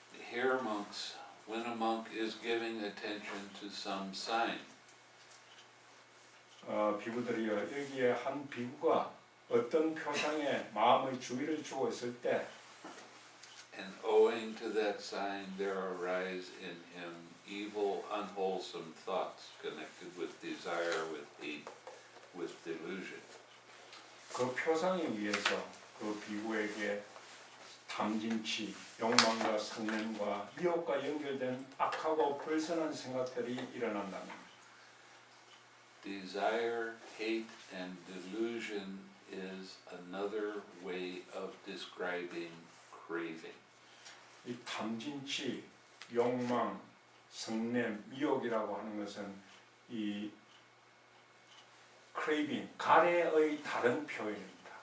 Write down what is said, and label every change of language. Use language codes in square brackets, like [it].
[en] Here, monks, when a monk is giving attention to some sign, [ko] 비구들이여 여기에 한 비구가 어떤 표상에 마음의 주의를 주고 있을 때 [en] and owing to that sign there arise in him evil, unwholesome thoughts connected with desire, with hate, with delusion. [ko] 그 표상에 의해서 그 비구에게 탐진치, 욕망과 성냄과 미혹과 연결된 악하고 불선한 생각들이 일어난다는 [en] Desire, hate, and delusion is another way of describing craving. [ko] 이 탐진치, 욕망, 성냄, 미혹이라고 하는 것은 이 craving, 가래의 다른 표현입니다.